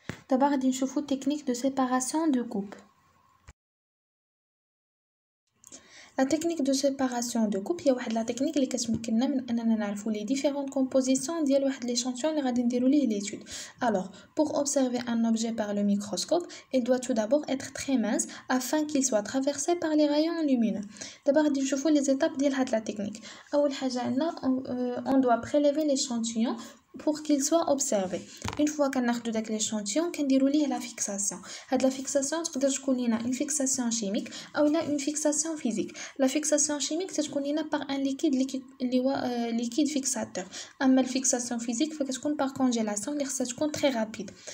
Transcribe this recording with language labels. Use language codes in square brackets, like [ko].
[ar] دابا غادي نشوفو تكنيك دو سيباراسيون دو كوب. لا تكنيك دو سيباراسيون دو كوب هي واحد لا تكنيك اللي كتمكننا من اننا نعرفو لي ديفيرون كومبوزيسيون ديال واحد ليشانتيون اللي غادي نديرو ليه ليتود. [fr] Alors, pour observer un objet par le microscope, il doit tout d'abord être très mince afin qu'il soit traversé par les rayons lumineux. [ar] دابا غادي نشوفو لي زيتاب ديال هاد لا تكنيك. اول حاجه عندنا [fr] on doit prélever l'échantillon pour qu'il soit observé. Une fois [ar] كناخدو داك ليشانتيون كنديرو ليه لا فيكساسيون. هاد لا فيكساسيون تقدر تكون لينا اون فيكساسيون شيميك او لا اون فيكساسيون فيزيك. لا فيكساسيون شيميك تتكون لينا باغ ان ليكيد اللي هو ليكيد فيكساتور، اما الفيكساسيون فيزيك فكتكون باغ كونجيلاسيون اللي خصها تكون تري رابيد.